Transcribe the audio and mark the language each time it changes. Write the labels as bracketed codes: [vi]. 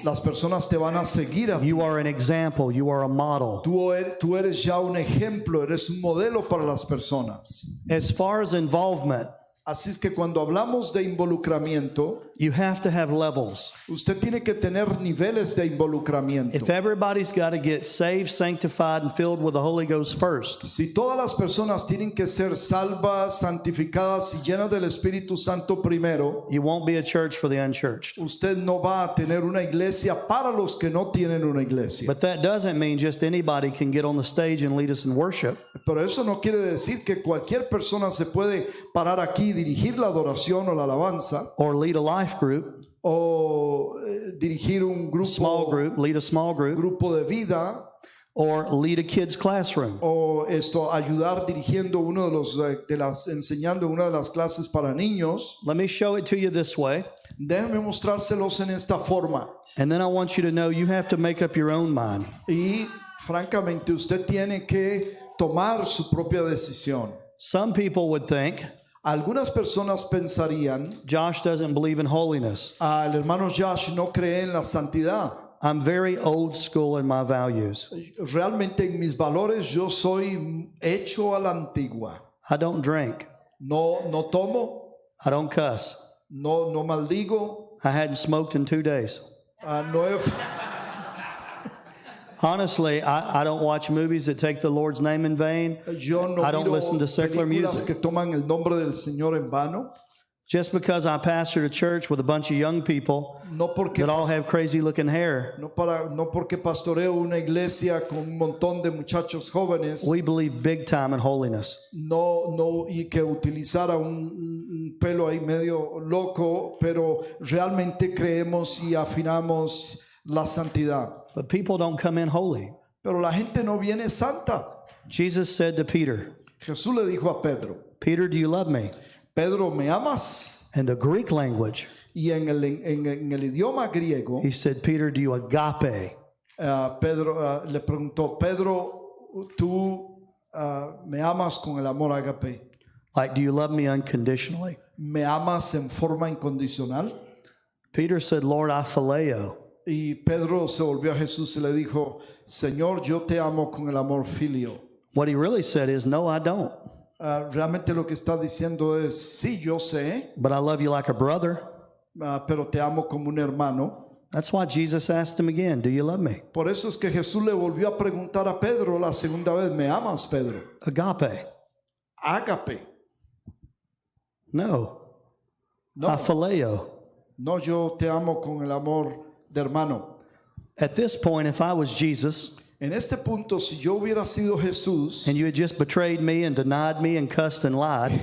[es] Las personas te van a seguir a ti. [en] You are an example. You are a model. [es] Tú eres ya un ejemplo, eres un modelo para las personas. [en] As far as involvement, [es] Así es que cuando hablamos de involucramiento, [en] you have to have levels. [es] usted tiene que tener niveles de involucramiento. [en] If everybody's got to get saved, sanctified, and filled with the Holy Ghost first, [es] Si todas las personas tienen que ser salvas, santificadas y llenas del Espíritu Santo primero, [en] you won't be a church for the unchurched. [es] usted no va a tener una iglesia para los que no tienen una iglesia. [en] But that doesn't mean just anybody can get on the stage and lead us in worship. [es] Pero eso no quiere decir que cualquier persona se puede parar aquí y dirigir la adoración o la alabanza [en] Or lead a life group. [es] o dirigir un [en] small group, lead a small group, [es] grupo de vida, [en] or lead a kid's classroom. [es] o ayudar dirigiendo uno de los enseñando una de las clases para niños. [en] Let me show it to you this way. [es] Déjenme mostrárselos en esta forma. [en] And then I want you to know you have to make up your own mind. [es] Y francamente usted tiene que tomar su propia decisión. [en] Some people would think [es] Algunas personas pensarían, [en] Josh doesn't believe in holiness. [es] el hermano Josh no cree en la santidad. [en] I'm very old school in my values. [es] Realmente en mis valores yo soy hecho a la antigua. [en] I don't drink. [es] No tomo, [en] I don't cuss. [es] no maldigo, [en] I hadn't smoked in 2 days. [es] no he, [en] Honestly, I don't watch movies that take the Lord's name in vain. [es] yo no [en] I don't [es] miro [en] listen to secular [es] películas [en] music. [es] que toman el nombre del Señor en vano. [en] Just because I pastor a church with a bunch of young people [es] No porque [en] that all have crazy looking hair, [es] no porque pastoreo una iglesia con un montón de muchachos jóvenes, [en] we believe big time in holiness. [es] y que utilizara un pelo ahí medio loco, pero realmente creemos y afinamos la santidad. [en] But people don't come in holy. [es] Pero la gente no viene santa. [en] Jesus said to Peter, [es] Jesús le dijo a Pedro, [en] Peter, do you love me? [es] Pedro, ¿me amas? [en] In the Greek language, [es] Y en el idioma griego, [en] he said, Peter, do you agape? [es] Pedro le preguntó, Pedro, ¿tú me amas con el amor ágape? [en] Like, do you love me unconditionally? [es] ¿Me amas en forma incondicional? [en] Peter said, Lord, I phileo. [es] Y Pedro se volvió a Jesús y le dijo, Señor, yo te amo con el amor filio. [en] What he really said is, no, I don't. [es] Realmente lo que está diciendo es, sí, yo sé, [en] But I love you like a brother. [es] pero te amo como un hermano. [en] That's why Jesus asked him again, do you love me? [es] Por eso es que Jesús le volvió a preguntar a Pedro la segunda vez, ¿me amas, Pedro? [en] Agape. [es] Ágape. [en] No. [es] No, [en] I phileo. [es] no, yo te amo con el amor de hermano. [en] At this point, if I was Jesus [es] En este punto, si yo hubiera sido Jesús [en] and you had just betrayed me and denied me and cussed and lied,